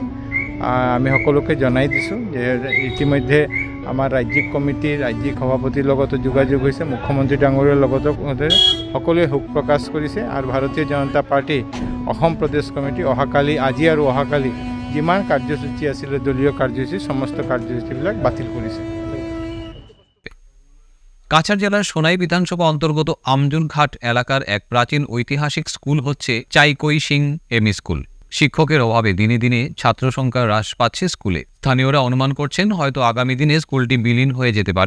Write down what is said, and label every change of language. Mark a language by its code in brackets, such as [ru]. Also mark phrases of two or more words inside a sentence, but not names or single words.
[as] আমি সকলোকে জনাই দিছোঁ যে ইতিমধ্যে আমাৰ ৰাজ্যিক কমিটি, ৰাজ্যিক সভাপতিৰ লগতো যোগাযোগ হৈছে, মুখ্যমন্ত্ৰী ডাঙৰীয়াৰ লগতো সকলোৱে শোক প্ৰকাশ কৰিছে। আৰু ভাৰতীয় জনতা পাৰ্টি অসম প্ৰদেশ কমিটি অহাকালি, আজি আৰু অহাকালি যিমান কাৰ্যসূচী আছিলে, দলীয় কাৰ্যসূচী, সমস্ত কাৰ্যসূচীবিলাক বাতিল কৰিছে। [bn] কাছাড় জেলার সোনাই বিধানসভা অন্তর্গত আমজুনঘাট এলাকার এক প্রাচীন ঐতিহাসিক স্কুল হচ্ছে চাইকই সিং এমই স্কুল। শিক্ষকের অভাবে দিনে দিনে ছাত্র সংখ্যা হ্রাস পাচ্ছে স্কুলে। স্থানীয়রা অনুমান করছেন হয়তো আগামী দিনে স্কুলটি বিলীন হয়ে যেতে পারে।